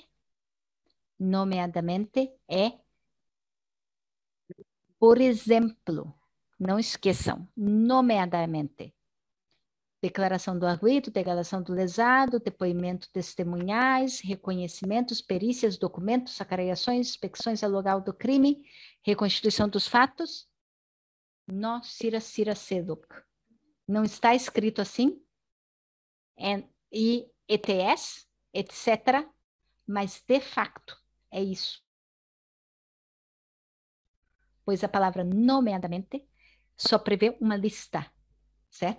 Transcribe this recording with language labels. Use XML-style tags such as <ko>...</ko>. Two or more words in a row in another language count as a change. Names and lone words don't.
<pt>Nomeadamente é, por exemplo, não esqueçam, nomeadamente, declaração do arguido, declaração do lesado, depoimento testemunhais, reconhecimentos, perícias, documentos, acareiações, inspeções ao local do crime, reconstituição dos fatos,</pt> <tet>no sira seduk.</tet> <pt>Não está escrito assim, e ETS, etc., mas de facto é isso. Pois a palavra nomeadamente só prevê uma lista, certo?</pt>